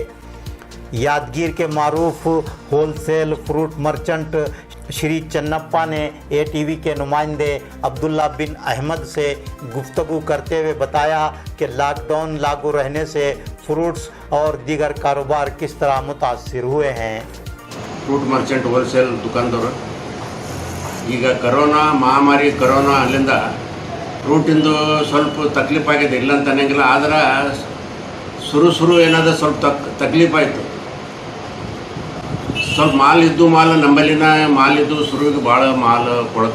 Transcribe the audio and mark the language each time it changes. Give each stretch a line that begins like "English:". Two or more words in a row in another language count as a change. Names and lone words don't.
Urdu: یادگیر کے معروف
English: wholesale fruit merchant
Urdu: شری چنپا نے ATV کے نمائندے عبداللہ بن احمد سے گفتگو کرتے ہوئے بتایا کہ لاک ڈاؤن لاگو رہنے سے فروٹس اور دیگر کاروبار کس طرح متاثر ہوئے ہیں.
English: fruit merchant wholesale
Kannada: ದುಕಾನ್ದವರು ಈಗ ಕೊರೋನಾ ಅಲ್ಲಿಂದ ಫ್ರೂಟಿಂದು ಸ್ವಲ್ಪ ತಕ್ಲೀಫಾಗಿದೆ, ಇಲ್ಲ ಅಂತ ಅನ್ನಂಗಿಲ್ಲ. ಆದ್ರೆ ಶುರು ಏನಾದ ಸ್ವಲ್ಪ ತಕ್ಲೀಫಾಯಿತು. ಸ್ವಲ್ಪ ಮಾಲ್ ನಮ್ಮಲ್ಲಿನ ಮಾಲಿದ್ದು ಶುರುವಿಗೆ ಭಾಳ ಮಾಲ್ ಕೊಡ್ತು.